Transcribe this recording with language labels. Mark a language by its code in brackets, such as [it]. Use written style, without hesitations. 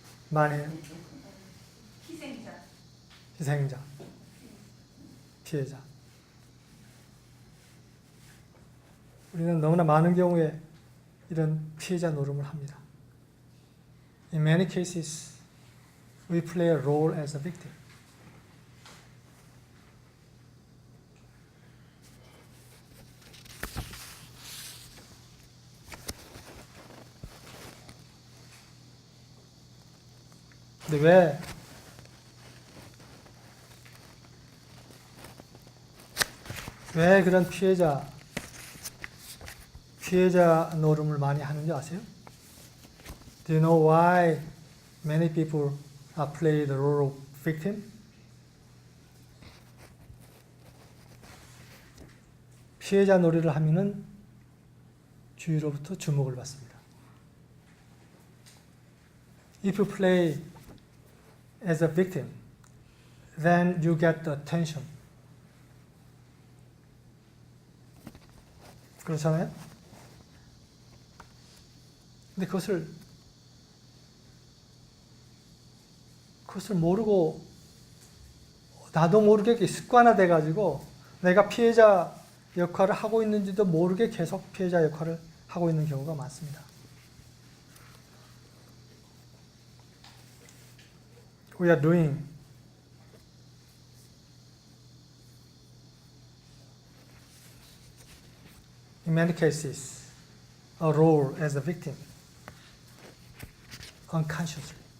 [ko] 많이 해요? 희생자, 피해자. 우리는 너무나 많은 경우에 이런 피해자 노름을 합니다. [en] In many cases, we play a role as a victim. [ko] 근데 왜 그런 피해자 노름을 많이 하는지 아세요? [en] Do you know why many people play the role of victim? [ko] 피해자 놀이를 하면은 주위로부터 주목을 받습니다. [en] If you play as a victim, then you get the attention. [ko] 그렇잖아요? 근데 그것을 모르고 나도 모르게 습관화돼 가지고 내가 피해자 역할을 하고 있는지도 모르게 계속 피해자 역할을 하고 있는 경우가 많습니다. [en] We are doing in many cases a role as a victim unconsciously.